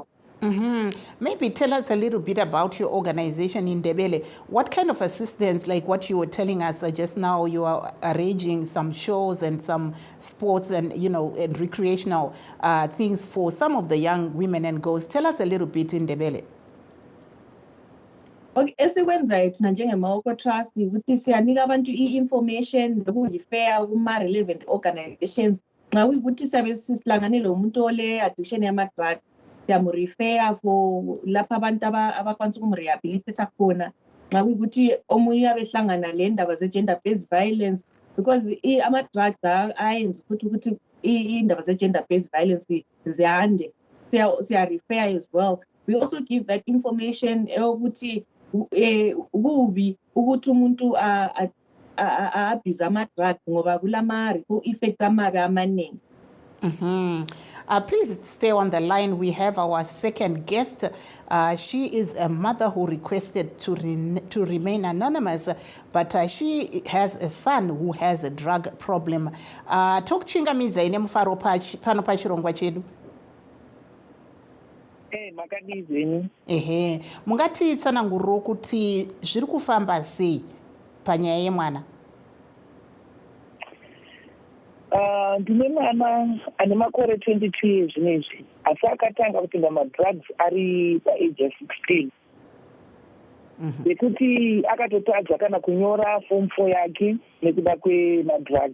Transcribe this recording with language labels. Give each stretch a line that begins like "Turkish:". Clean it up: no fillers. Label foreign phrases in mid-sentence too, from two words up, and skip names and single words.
English: Maybe tell us a little bit about your organization in Ndebele. What kind of assistance, like what you were telling us just now, you are arranging some shows and some sports and, and recreational things for some of the young women and girls. Tell us a little bit in Ndebele.
North Ndebele: Okay, esikwenzayo thina njengemaoko trust ukuthi siyanika abantu i-information nokuyi-fair kuma-relevant organizations nxa kuyikuthi siyabe sihlangane lomuntu ole-addiction yama-drug siyamurifeya for lapho abantu abakwanisa ukumrehabilitate khona nxa kuyikuthi omunye uyabe ehlangana le ndaba ze-
English: gender based violence
North Ndebele: because ama-drugs ayenza ukuthi indaba ze-
English: gender based violence
North Ndebele: ziyande siyarifeya
English: as well. We also give that information
North Ndebele: ukuthi kubi ukuthi umuntu abuse ama-drugs ngoba kulama-
English: ripple effects
North Ndebele: amabi amaningi.
English: Please stay on the line. We have our second guest. She is a mother who requested to remain anonymous, but she has a son who has a drug problem.
Shona: Tokuchingamidza ine mufaro pano pachirongwa chedu. Makadizeni. Mungatitsananguriro kuti zviri kufamba sei panyaya yemwana? Ndine mwana ane makore 22 years zvinezvi asi akatanga kutenga madrugs ari paage ya 16 yekuti akatotadza kana kunyora form 4 yake nekuda kwemadrugs.